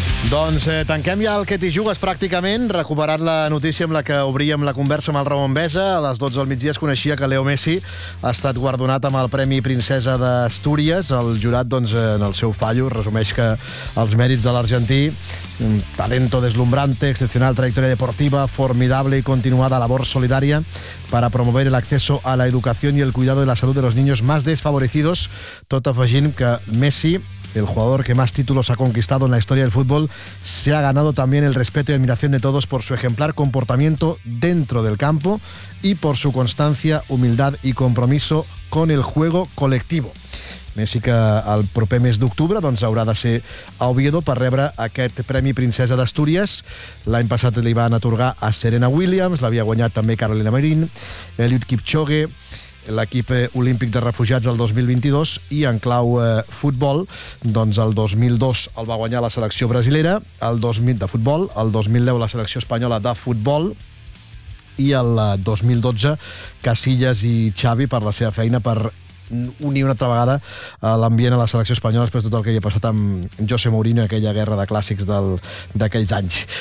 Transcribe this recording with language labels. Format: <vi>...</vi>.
<ca>Doncs tanquem ja el que t'hi jugues pràcticament, recuperant la notícia amb la que obríem la conversa amb el Ramon Besa. A les 12 del migdia es coneixia que Leo Messi ha estat guardonat amb el Premi Princesa d'Astúries. El jurat, doncs, en el seu fallo, resumeix que els mèrits de l'argentí,</ca> <es>talento deslumbrante, excepcional trayectoria deportiva, formidable y continuada labor solidaria para promover el acceso a la educación y el cuidado de la salud de los niños más desfavorecidos.</es> <ca>Tot afegint que</ca> <es>Messi, el jugador que más títulos ha conquistado en la historia del fútbol, se ha ganado también el respeto y admiración de todos por su ejemplar comportamiento dentro del campo y por su constancia, humildad y compromiso con el juego colectivo.</es> <ca>Messi, que el proper mes d'octubre, doncs, haurà de ser a Oviedo per rebre aquest Premi Princesa d'Astúries. L'any passat li van atorgar a Serena Williams, l'havia guanyat també Carolina Marín, Eliud Kipchoge, l'equip olímpic de refugiats el 2022, i en clau futbol, doncs el 2002 el va guanyar la selecció brasilera, el 2000 de futbol, el 2010 la selecció espanyola de futbol, i el 2012 Casillas i Xavi per la seva feina per unir una altra vegada l'ambient a la selecció espanyola després de tot el que hi ha passat amb José Mourinho, aquella guerra de clàssics d'aquells anys.</ca>